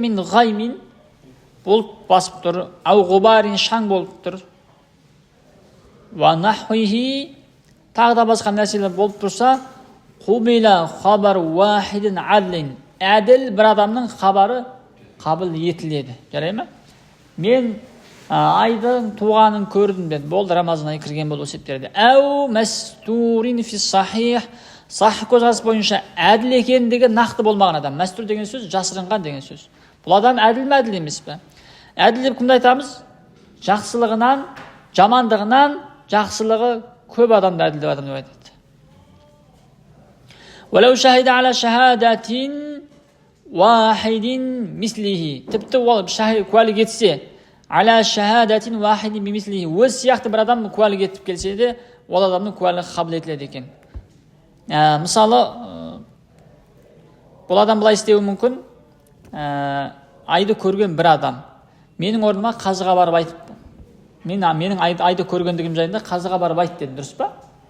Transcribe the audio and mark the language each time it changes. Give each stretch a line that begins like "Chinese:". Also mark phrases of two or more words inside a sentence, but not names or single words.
Arabic: من غيم,
Kazakh: бұлт басып тұр,
Arabic: أو غبار,
Kazakh: шаң болып тұр,
Arabic: ونحوه,
Kazakh: тағы да басқа нәрселер болып тұрса,
Arabic: قبل خبر واحد عدل,
Kazakh: әділ бір адамның хабары қабыл етіледі. Жарай ма? Мен айдың туғанын көрдім деді. Болды, Рамазан айы кірген болу есептеледі.
Arabic: أو مستور في الصحيح,
Kazakh: сахих көзқарас бойынша әділ екендігі нақты болмаған адам. Мәстур деген сөз жасырынған деген сөз. Бұл адам әділ ме, әділ емес пе? Әділ деп кімді айтамыз? Жақсылығынан, жамандығынан жақсылығы көп адамды әділ деп айтады.
Arabic: ولو شهد على شهادة واحد مثله.
Kazakh: Тіпті ол куәлік етсе,
Arabic: على شهادة واحد بمثله.
Kazakh: Өз сияқты бір адам куәлік етіп келсе де, ол адамның куәлігі қабыл етіледі екен. Мысалы, бұл адам былай істеуі мүмкін. Айды көрген бір адам менің орныма қазыға барып айтып, менің айды көргендігім жайында қазыға барып айт деді, дұрыс па?